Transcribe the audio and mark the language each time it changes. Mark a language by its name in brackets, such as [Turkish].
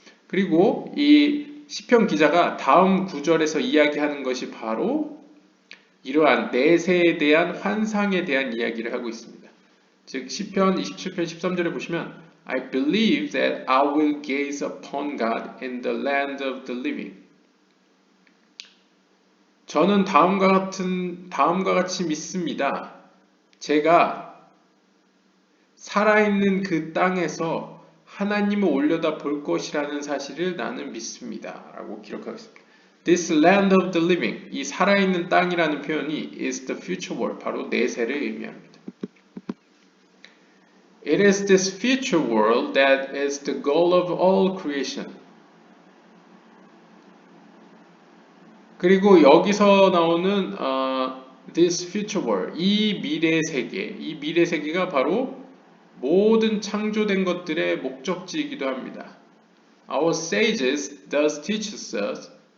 [Korean] 그리고 이 시편 기자가 다음 구절에서 이야기하는 것이 바로 이러한 내세에 대한 환상에 대한 이야기를 하고 있습니다. 즉 시편 27편 13절에 보시면 [English] I believe that I will gaze upon God in the land of the living. [Korean] 저는 다음과 같이 믿습니다. 제가 살아있는 그 땅에서 하나님을 올려다 볼 것이라는 사실을 나는 믿습니다. 라고 기록하겠습니다. [English] This land of the living, [Korean] 이 살아있는 땅이라는 표현이 [English] is the future world, [Korean] 바로 내세를 의미합니다. [English] It is this future world that is the goal of all creation. [Korean] 그리고 여기서 나오는 [English] this future world, [Korean] 이 미래 세계가 바로 모든 창조된 것들의 목적지이기도 합니다. [English] Our sages thus teach us.